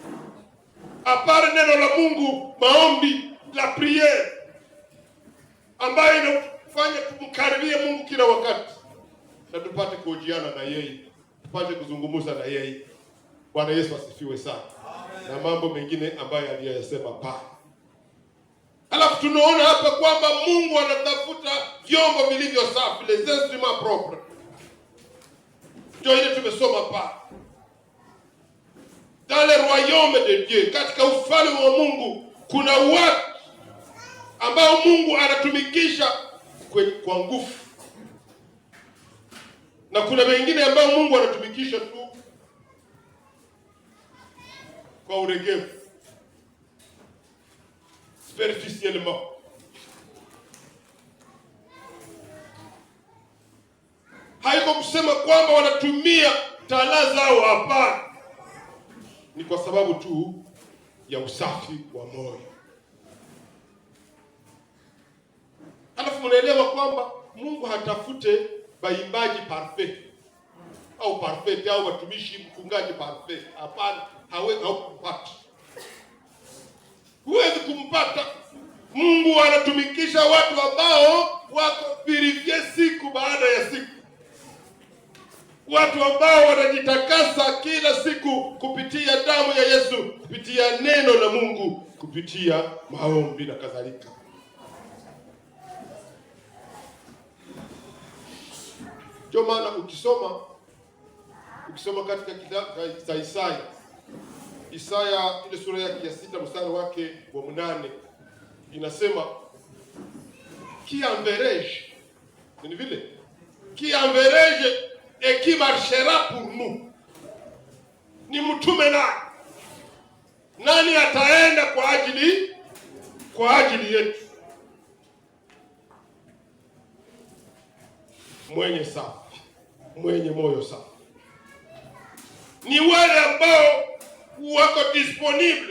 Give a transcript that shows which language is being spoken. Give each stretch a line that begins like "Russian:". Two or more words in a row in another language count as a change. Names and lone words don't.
Swahili: Apare neno la Mungu, maombi,
French: la prière,
Swahili: ambayo inafanya tumkaribie Mungu kila wakati. Na tupate kuhojiana na yeye, tupate kuzungumza na yeye. Bwana Yesu asifiwe sana. Amen. Na mambo mengine ambayo aliyasema pale. Alafu tunaona hapa kwamba Mungu anatafuta vyombo vilivyo safi,
French: les instruments propres.
Swahili: Ndio ile tumesoma pale.
French: Dans le royaume de Dieu,
Swahili: katika ufalme wa Mungu kuna watu ambao Mungu anatumikisha kwa nguvu. Na kuna wengine ambao Mungu anatumikisha tu kwa uregevu. superficiellement. Haiko kusema kwamba wanatumia talaa zao, hapana. Ni kwa sababu tu ya usafi wa moyo. Alafu mnaelewa kwamba Mungu hatafute baimbaji parfait au parfait au watumishi mfungaji parfait. Hapana, haupati. Huwezi kumpata. Mungu anatumikisha watu ambao wako purifie siku baada ya siku. Watu ambao wanajitakasa kila siku kupitia damu ya Yesu, kupitia neno la Mungu, kupitia maombi na kadhalika. Ndio maana ukisoma katika kitabu cha Isaya ile sura yake ya 6 mstari wake wa 8 inasema
French: qui enverrai-je,
Swahili: ni vile
French: qui enverrai-je et qui marchera pour nous.
Swahili: Ni mtume nani ataenda kwa ajili yetu? Mwenye safi, mwenye moyo safi. Ni wale ambao wako disponible.